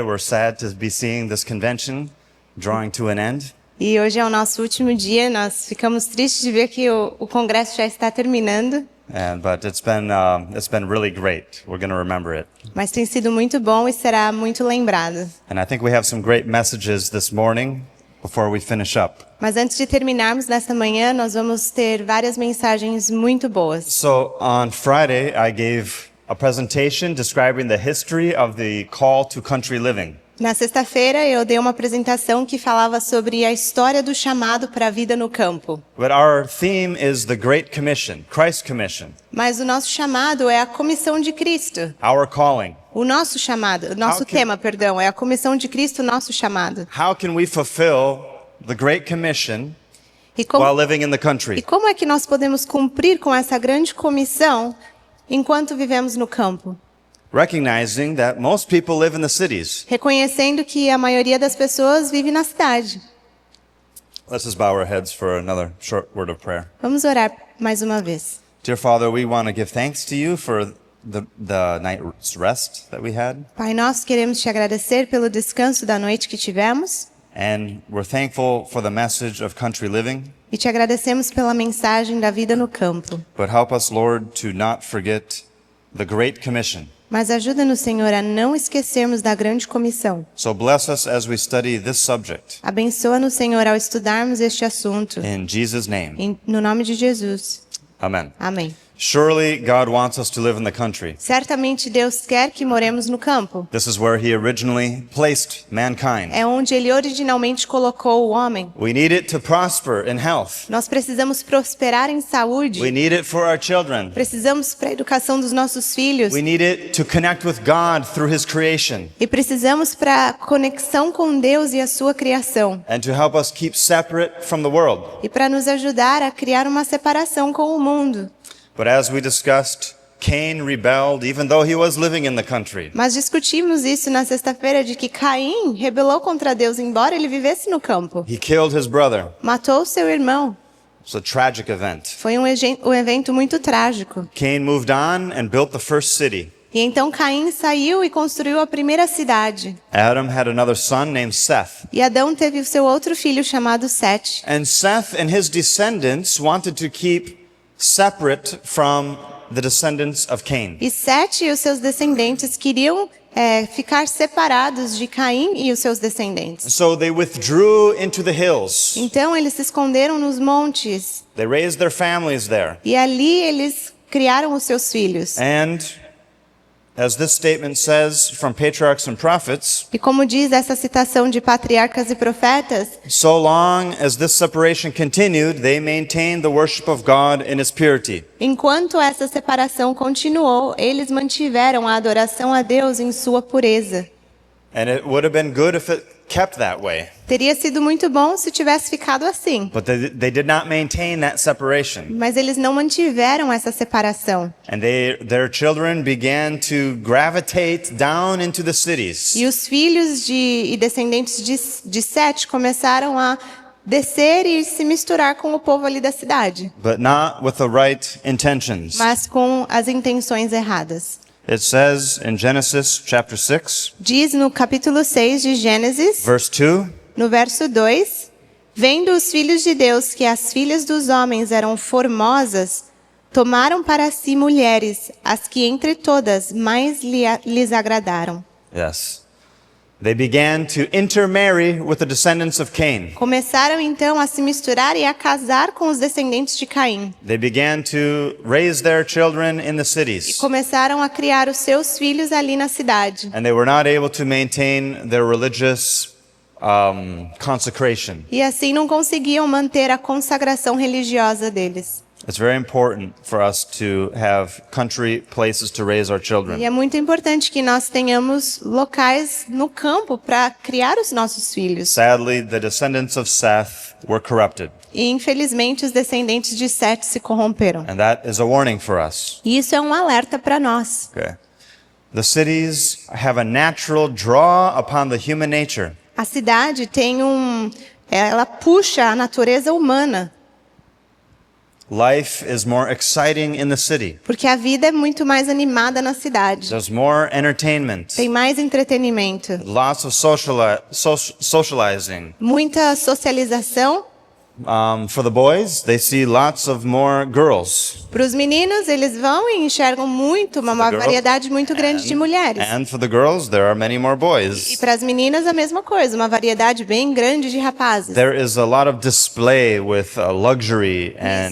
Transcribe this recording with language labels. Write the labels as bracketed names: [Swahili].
[English] We're sad to be seeing this convention drawing to an end. [Portuguese] E hoje é o nosso último dia. Nós ficamos tristes de ver que o congresso já está terminando. [English] But it's been really great. We're going to remember it. [Portuguese] Mas tem sido muito bom e será muito lembrado. [English] And I think we have some great messages this morning before we finish up. [Portuguese] Mas antes de terminarmos nesta manhã, nós vamos ter várias mensagens muito boas. [English] So on Friday, I gave a presentation describing the history of the call to country living. [Portuguese] Na sexta-feira, eu dei uma apresentação que falava sobre a história do chamado para a vida no campo. [English] But our theme is the Great Commission, Christ's Commission, [Portuguese] Mas o nosso chamado é a comissão de Cristo. [English] our calling. [Portuguese] O nosso chamado, o nosso tema, perdão, é a comissão de Cristo, o nosso chamado. [English] How can we fulfill the Great Commission [Portuguese] E como, [English] while living in the [Portuguese] e [English] country? [Portuguese] como é que nós podemos cumprir com essa grande comissão enquanto vivemos no campo? [English] Recognizing that most people live in the cities. [Portuguese] Reconhecendo que a maioria das pessoas vive na cidade. [English] Let's just bow our heads for another short word of prayer. [Portuguese] Vamos orar mais uma vez. [English] Dear Father, we want to give thanks to you for the night's rest that we had. [Portuguese] Pai, nós queremos te agradecer pelo descanso da noite que tivemos [English] And we're thankful for the message of country living. [Portuguese] e te agradecemos pela mensagem da vida no campo. [English] But help us, Lord, to not forget the Great Commission. [Portuguese] Mas ajuda-nos, Senhor, a não esquecermos da grande comissão. [English] So bless us as we study this subject. [Portuguese] Abençoa-nos, Senhor, ao estudarmos este assunto. [English] In Jesus' name, [Portuguese] No nome de Jesus. [English] amen. [Portuguese] Amém. [English] Surely God wants us to live in the country. [Portuguese] Certamente Deus quer que moremos no campo. [English] This is where he originally placed mankind. [Portuguese] É onde Ele originalmente colocou o homem. [English] We need it to prosper in health. [Portuguese] Nós precisamos prosperar em saúde. [English] We need it for our children. [Portuguese] Precisamos para a educação dos nossos filhos. [English] We need it to connect with God through his creation [Portuguese] E precisamos para a conexão com Deus e a sua criação. [English] and to help us keep separate from the world. [Portuguese] E para nos ajudar a criar uma separação com o mundo. [English] But as we discussed, Cain rebelled even though he was living in the country. [Portuguese] Mas discutimos isso na sexta-feira de que Caim rebelou contra Deus embora ele vivesse no campo. [English] He killed his brother. [Portuguese] Matou seu irmão. [English] It's a tragic event. [Portuguese] Foi um evento muito trágico. [English] Cain moved on and built the first city. [Portuguese] E então Caim saiu e construiu a primeira cidade. [English] Adam had another son named Seth. [Portuguese] E Adão teve o seu outro filho chamado Sete. [English] And Seth and his descendants wanted to keep separate from the descendants of Cain. [Portuguese] E Sete e os seus descendentes queriam ficar separados de Caim e os seus descendentes. [English] So they withdrew into the hills. [Portuguese] Então eles se esconderam nos montes. [English] They raised their families there. [Portuguese] E ali eles criaram os seus filhos. [English] And as this statement says from patriarchs and prophets, [Portuguese] E como diz essa citação de patriarcas e profetas, [English] so long as this separation continued, they maintained the worship of God in its purity. [Portuguese] enquanto essa separação continuou, eles mantiveram a adoração a Deus em sua pureza. [English] And it would have been good if it kept that way. [Portuguese] Teria sido muito bom se tivesse ficado assim. [English] But they did not maintain that separation. [Portuguese] Mas eles não mantiveram essa separação. [English] And their children began to gravitate down into the cities. [Portuguese] E os filhos e descendentes de Sete começaram a descer e se misturar com o povo ali da cidade. [English] But not with the right intentions. [Portuguese] Mas com as intenções erradas. [English] It says in Genesis chapter 6, [Portuguese] Diz no capítulo 6 de Gênesis, [English] verse 2, [Portuguese] no verso 2, vendo os filhos de Deus que as filhas dos homens eram formosas, tomaram para si mulheres, as que entre todas mais lhes agradaram. [English] yes. They began to intermarry with the descendants of Cain. [Portuguese] Começaram então a se misturar e a casar com os descendentes de Caim. [English] They began to raise their children in the [Portuguese] E [English] cities. [Portuguese] começaram a criar os seus filhos ali na cidade. [English] And they were not able to maintain their religious consecration. [Portuguese] E assim não conseguiam manter a consagração religiosa deles. [English] It's very important for us to have country places to raise our [Portuguese] E [English] children. [Portuguese] é muito importante que nós tenhamos locais no campo para criar os nossos filhos. [English] Sadly, the descendants of Seth were corrupted. [Portuguese] E infelizmente os descendentes de Sete se corromperam. [English] And that is a warning for us. [Portuguese] E isso é um alerta para nós. [English] Okay. The cities have a natural draw upon the human nature. [Portuguese] A cidade tem ela puxa a natureza humana. [English] Life is more exciting in the city. [Portuguese] Porque a vida é muito mais animada na cidade. [English] There's more entertainment. [Portuguese] Tem mais entretenimento, [English] Lots of socializing. [Portuguese] muita socialização. [English] For the boys, they see lots of more girls. [Portuguese] Para os meninos, eles vão e enxergam uma [English] girl- [Portuguese] variedade muito grande de mulheres. [English] And for the girls, there are many more [Portuguese] E [English] boys. [Portuguese] para as meninas, a mesma coisa, uma variedade bem grande de rapazes. [English] There is a lot of display with luxury and